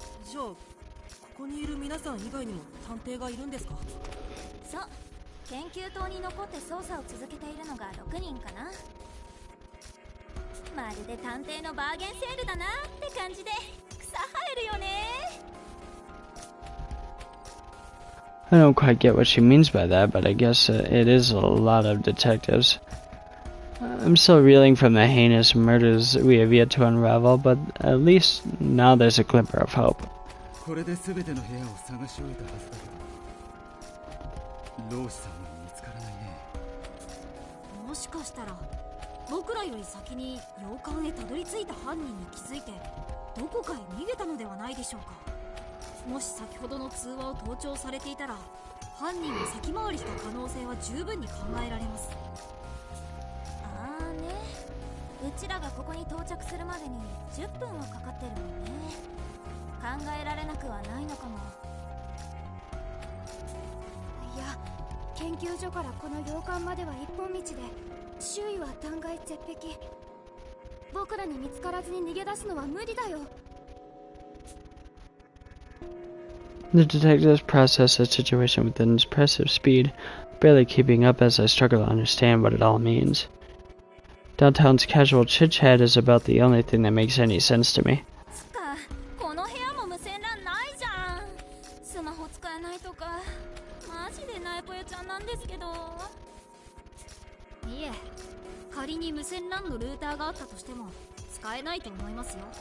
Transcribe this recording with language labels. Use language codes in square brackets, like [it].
[ja] じゃあここにいる皆さん以外にも探偵がいるんですか？そう、研究棟に残って捜査を続けているのが6人かな。まるで探偵のバーゲンセールだなって感じで草生えるよね。 [en] I don't quite get what she means by that, but I guess it is a lot of detectives. I'm still reeling from the heinous murders we have yet to unravel, but at least now there's a glimmer of hope. [ja] これで全ての部屋を探し終えたはずだけど、老子さんは見つからないね。もしかしたら僕らより先に洋館へたどり着いた犯人に気づいてどこかへ逃げたのではないでしょうか。もし先ほどの通話を盗聴されていたら犯人が先回りした可能性は十分に考えられます。ああね、うちらがここに到着するまでに10分はかかってるもんね。考えられなくはないのかも。いや、研究所からこの洋館までは一本道で周囲は断崖絶壁。僕らに見つからずに逃げ出すのは無理だよ。 [en] The detectives process the situation with an impressive speed, barely keeping up as I struggle to understand what it all means. Downtown's casual chit-chat is about the only thing that makes any sense to me. [ja] つか、この部屋も無線 LAN ないじゃん。スマホ使えないとか、マジでナイポヤちゃんなんですけど。いえ、仮に無線 LAN のルーターがあったとしても使えないと思いますよ。